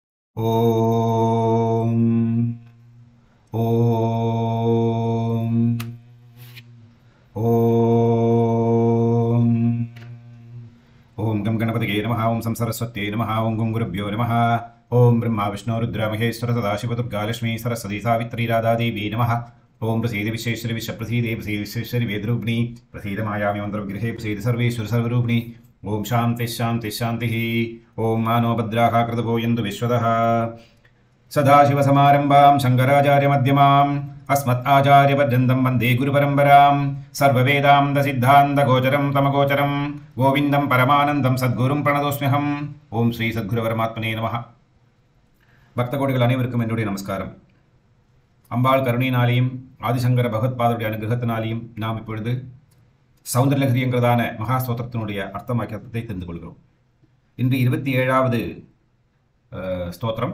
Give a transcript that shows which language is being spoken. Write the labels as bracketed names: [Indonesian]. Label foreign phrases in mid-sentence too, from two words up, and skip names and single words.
[Sanskrit] ॐ ॐ ॐ ॐ गं गणपतये नमः ॐ सं सरस्वत्यै नमः ॐ गुं गुरुभ्यो नमः ॐ ब्रह्मा विष्णु रुद्र महेश्वर सदाशिव दुर्गा लक्ष्मी सरस्वती सावित्री राधा देवी नमः ॐ प्रसीद विश्वेश्वरि विश्वप्रसीदे प्रसीद विश्वेश्वरि वेदरूपिणि प्रसीद मायामि मन्त्रविग्रहे प्रसीद सर्वेश्वर सर्वरूपिणी ओम शांति शांति शांति ओम मानो भद्राः कृतगोयन्तु विश्वतः सदाशिवसमारम्भां शङ्कराचार्यमध्यमाम् अस्मत् आचार्यपर्यन्तं वन्दे गुरुपरम्परां सर्ववेदान्तसिद्धान्तगोचरं तमगोचरं गोविन्दं परमानन्दं सद्गुरुं प्रणतोऽस्म्यहम् ओम श्री सद्गुरुपरमात्मने नमः [Tamil] பக்தகோடிகள் அனைவருக்கும் என்னுடைய நமஸ்காரம். அம்பாள் கருணையினாலேயும் ஆதிசங்கர பகவத்பாதருடைய அனுகிரகத்தினாலேயும் நாம் இப்பொழுது சௌந்தரலஹரி என்கிறதான மகா ஸ்தோத்திரத்தினுடைய அர்த்தமாக்கியத்தை தெரிந்து கொள்கிறோம். இன்று 27வது ஸ்தோத்திரம்.